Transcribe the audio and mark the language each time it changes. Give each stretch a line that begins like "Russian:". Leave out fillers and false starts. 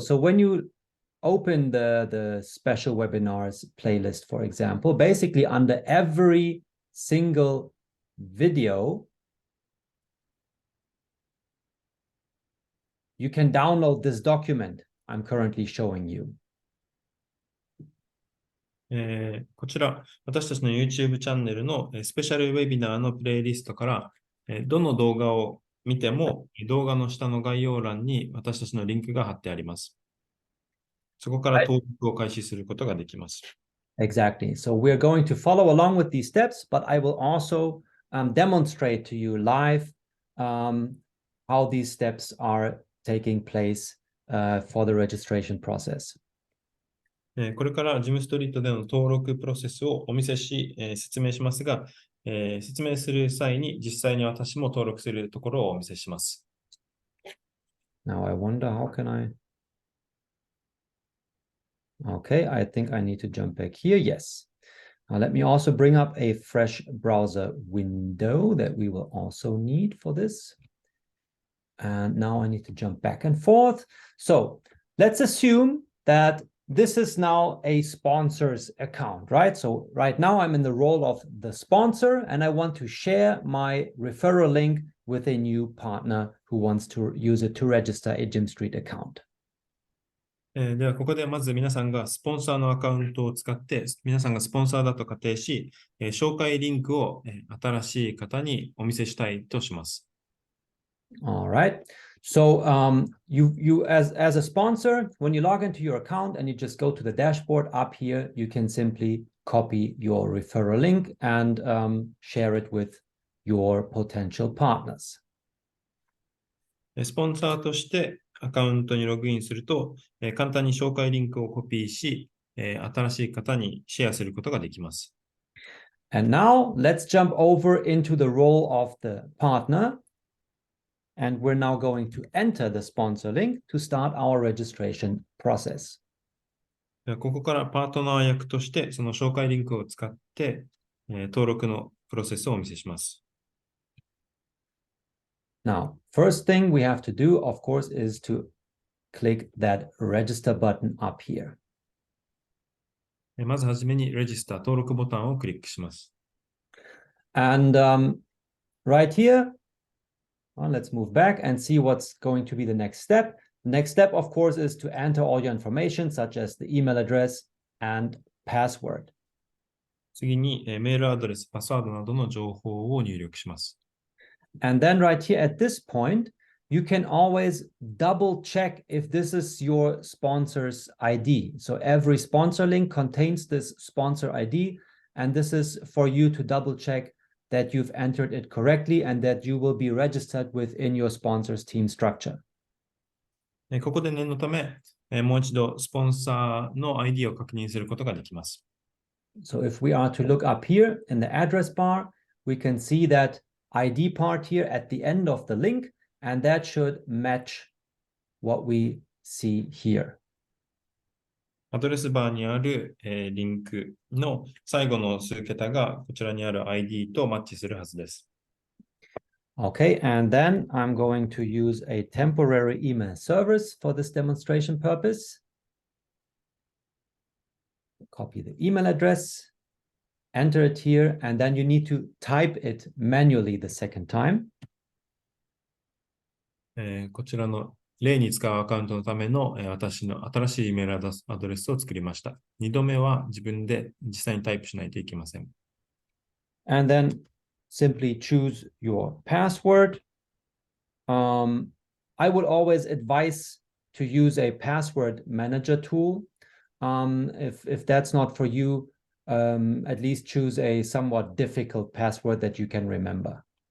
English: So when you open the special webinars playlist, for example, basically under every single video, you can download this document I'm currently showing you.
Japanese: こちら、私たちの YouTube チャンネルのスペシャルウェビナーのプレイリストから、どの動画を見ても、動画の下の概要欄に私たちのリンクが貼ってあります。そこから登録を開始することができます。
English: Exactly. So we're going to follow along with these steps, but I will also demonstrate to you live how these steps are taking place for the registration process.
Japanese: これからジムストリートでの登録プロセスをお見せし、説明しますが、説明する際に実際に私も登録するところをお見せします。
English: Now I wonder how can I... Okay, I think I need to jump back here. Yes. Now let me also bring up a fresh browser window that we will also need for this. And now I need to jump back and forth. So let's assume that this is now a sponsor's account, right? So right now I'm in the role of the sponsor and I want to share my referral link with a new partner who wants to use it to register a GYMSTREET account.
Japanese: ではここでまず皆さんがスポンサーのアカウントを使って皆さんがスポンサーだと仮定し、紹介リンクを新しい方にお見せしたいとします。
English: All right. So you as a sponsor, when you log into your account and you just go to the dashboard up here, you can simply copy your referral link and share it with your potential partners.
Japanese: スポンサーとしてアカウントにログインすると、簡単に紹介リンクをコピーし、新しい方にシェアすることができます。
English: And now let's jump over into the role of the partner. And we're now going to enter the sponsor link to start our registration process.
Japanese: ではここからパートナー役として、その紹介リンクを使って、登録のプロセスをお見せします。
English: Now, first thing we have to do, of course, is to click that register button up here.
Japanese: まずはじめに Register 登録ボタンをクリックします。
English: And right here, well, let's move back and see what's going to be the next step. The next step, of course, is to enter all your information, such as the email address and password.
Japanese: 次にメールアドレス、パスワードなどの情報を入力します。
English: And then right here at this point, you can always double check if this is your sponsor's ID. So every sponsor link contains this sponsor ID, and this is for you to double check that you've entered it correctly and that you will be registered within your sponsor's team structure.
Japanese: ここで念のため、もう一度スポンサーの ID を確認することができます。
English: So if we are to look up here in the address bar, we can see that ID part here at the end of the link, and that should match what we see here.
Japanese: アドレスバーにある、リンクの最後の数桁がこちらにある ID とマッチするはずです。
English: Okay, and then I'm going to use a temporary email service for this demonstration purpose. Copy the email address, enter it here, and then you need to type it manually the second time.
Japanese: こちらの例に使うアカウントのための、私の新しいイメールアドレスを作りました。 2度目は自分で実際にタイプしないといけません。
English: And then simply choose your password. I would always advise to use a password manager tool. If that's not for you, at least choose a somewhat difficult password that you can remember.